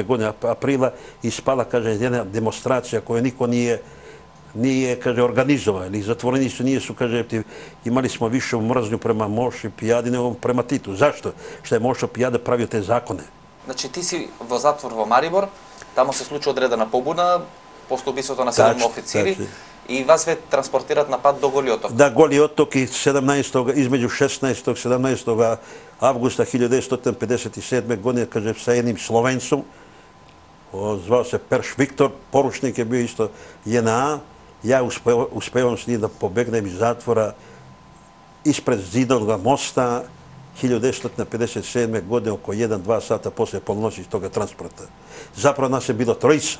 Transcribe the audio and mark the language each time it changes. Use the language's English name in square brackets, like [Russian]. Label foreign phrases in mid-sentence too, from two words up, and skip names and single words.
[Serbian] godine aprila i ispala, kaže, jedna demonstracija koju niko nije, kaže, organizovao. Ili zatvorenici nisu, kaže, imali smo više mržnju prema Moši Pijadi nego prema Titu. Zašto? Što je Mošo Pijada pravio te zakone. [Macedonian] Значи, ти си во затвор во Марибор, тамо се случује одредена побуна, после ubistото на 7 офицери и вас ве транспортират на пат до Голи оток. Да, Голи оток и измеѓу 16. и 17. [Serbian] августа 1957. година, каже, sa jednim Slovencom, zvao se Perš Viktor, poručnik je bio isto JNA. Ja uspevam s njim da pobegnem iz zatvora ispred Zidanog mosta 1957. godine, oko 1-2 sata posle polnoći toga transporta. Zapravo nas je bilo trojica.